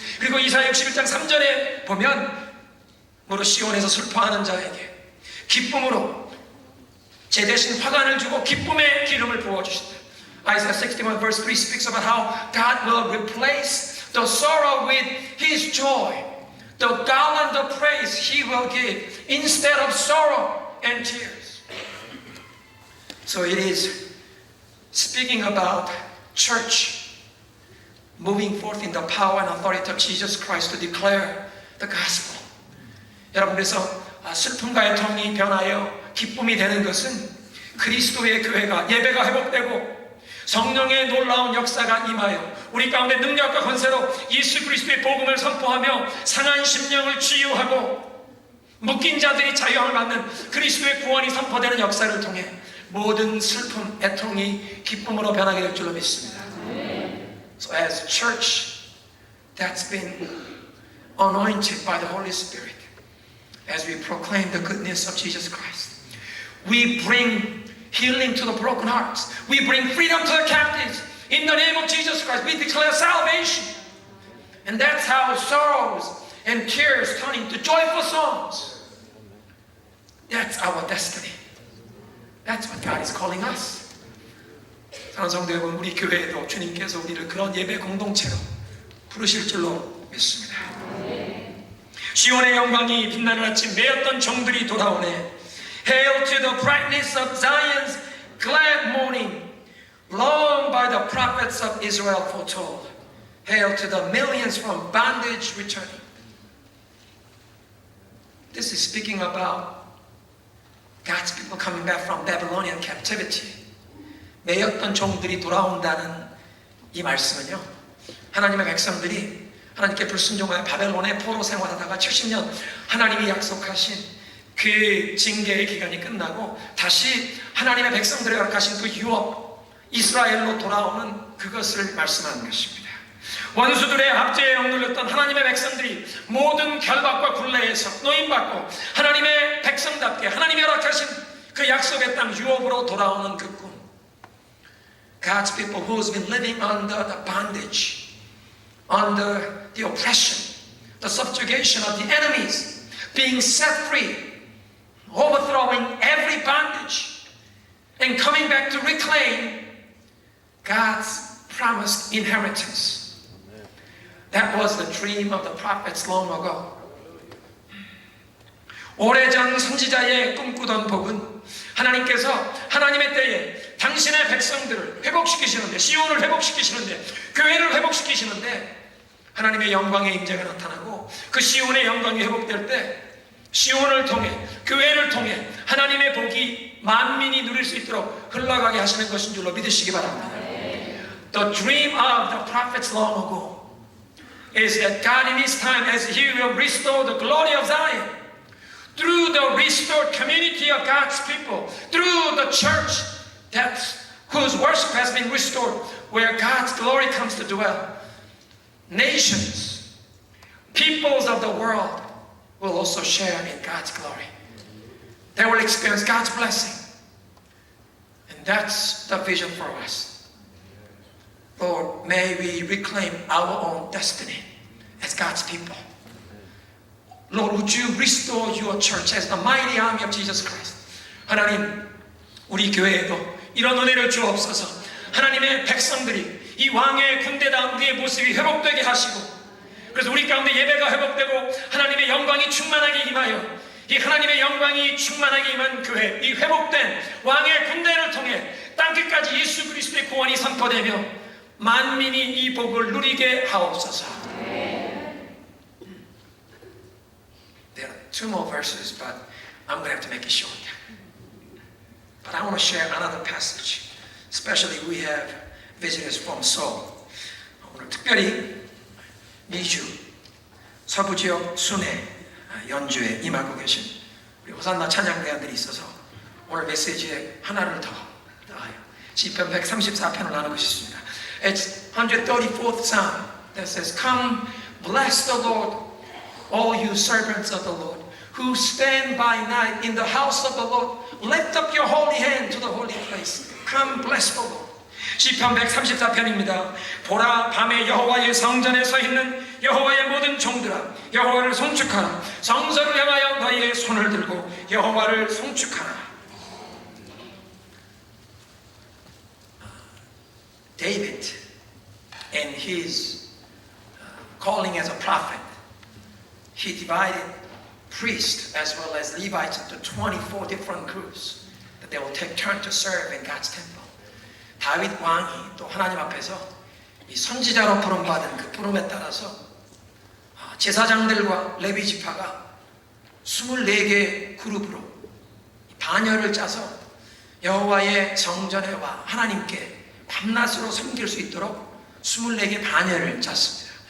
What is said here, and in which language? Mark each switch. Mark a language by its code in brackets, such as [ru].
[ko] 그리고 이사야 61장 3절에 보면 무릇 시온에서 슬퍼하는 자에게 기쁨으로 제 대신 화관을 주고 기쁨의 기름을 부어주신다. [en] Isaiah 61 verse 3 speaks about how God will replace the sorrow with His joy. The garland of praise He will give instead of sorrow and tears. So it is speaking about church moving forth in the power and authority of Jesus Christ to declare the gospel. [ko] 여러분, 그래서 슬픔과 애통이 변하여 기쁨이 되는 것은 그리스도의 교회가 예배가 회복되고 성령의 놀라운 역사가 임하여 우리 가운데 능력과 권세로 예수 그리스도의 복음을 선포하며 상한 심령을 치유하고 묶인 자들이 자유함을 받는 그리스도의 구원이 선포되는 역사를 통해 모든 슬픔, 애통이 기쁨으로 변하게 될 줄로 믿습니다. [en] So as a church that's been anointed by the Holy Spirit, as we proclaim the goodness of Jesus Christ, we bring healing to the broken hearts. We bring freedom to the captives. In the name of Jesus Christ, we declare salvation. And that's how sorrows and tears turn into joyful songs. That's our destiny. That's what God is calling us. [ko] 사랑하는 성도 여러분, 우리 교회에도 주님께서 우리를 그런 예배 공동체로 부르실 줄로 믿습니다. 시온의 영광이 빛나는 아침, 매였던 종들이 돌아오네. [en] Hail to the brightness of Zion's glad morning, long by the prophets of Israel foretold. Hail to the millions from bondage returning. This is speaking about God's people coming back from Babylonian captivity. [ko] 매였던 종들이 돌아온다는 이 말씀은요, 하나님의 백성들이 하나님께 불순종하여 바벨론의 포로 생활하다가 70년 하나님이 약속하신 그 징계의 기간이 끝나고 다시 하나님의 백성들의 허락하신 그 유업 이스라엘로 돌아오는 그것을 말씀하는 것입니다. 원수들의 압제에 억눌렸던 하나님의 백성들이 모든 결박과 굴레에서 노임받고 하나님의 백성답게 하나님이 허락하신 그 약속의 땅 유업으로 돌아오는 그 꿈. [en] God's people who's been living under the bondage, under the oppression, the subjugation of the enemies, being set free, overthrowing every bondage and coming back to reclaim God's promised inheritance. That was the dream of the prophets long ago. [ko] 오래전 선지자의 꿈꾸던 복은 하나님께서 하나님의 때에 당신의 백성들을 회복시키시는데, 시온을 회복시키시는데, 교회를 회복시키시는데 하나님의 영광의 임재가 나타나고 그 시온의 영광이 회복될 때 시온을 통해, 교회를 통해 하나님의 복이 만민이 누릴 수 있도록 흘러가게 하시는 것인 줄로 믿으시기 바랍니다. [en] The dream of the prophets long ago is that God in His time, as He will restore the glory of Zion, through the restored community of God's people, through the church whose worship has been restored, where God's glory comes to dwell, nations, peoples of the world will also share in God's glory. They will experience God's blessing. And that's the vision for us. Lord, may we reclaim our own destiny as God's people. Lord, would you restore your church as the mighty army of Jesus Christ? [ko] 하나님, 우리 교회에도 이런 은혜를 주옵소서. 하나님의 백성들이 이 왕의 군대다운 우리의 모습이 회복되게 하시고, 그래서 우리 가운데 예배가 회복되고 하나님의 영광이 충만하게 임하여 이 하나님의 영광이 충만하게 임한 교회, 이 회복된 왕의 군대를 통해 땅끝까지 예수 그리스도의 구원이 선포되며 만민이 이 복을 누리게 하옵소서. [en] There are two more verses, but I'm going to have to make it short. But I want to share another passage, especially we have visitors from Seoul. [ko] 오늘 특별히 미주 서부 지역 순회 연주에 임하고 계신 우리 호산나 찬양대원들이 있어서 오늘 메시지에 하나를 더 더하여 시편 134편을 나누고 싶습니다. [en] It's 134th Psalm that says, Come, bless the Lord, all you servants of the Lord, who stand by night in the house of the Lord. Lift up your holy hand to the holy place. Come, bless the Lord. [ko] 시편 134편입니다. 보라, 밤에 여호와의 성전에 서 있는 여호와의 모든 종들아, 여호와를 송축하라. 성소를 향하여 너희의 손을 들고 여호와를 송축하라. [en] David, in his calling as a prophet, he divided priests as well as Levites into 24 different groups that they will take turn to serve in God's temple. [ko] 다윗 왕이 또 하나님 앞에서 이 선지자로 부름받은 그 부름에 따라서 제사장들과 레위 지파가 24개 그룹으로 반열을 짜서 여호와의 성전에 와 하나님께 밤낮으로 섬길 수 있도록 24개 반열을 짰습니다.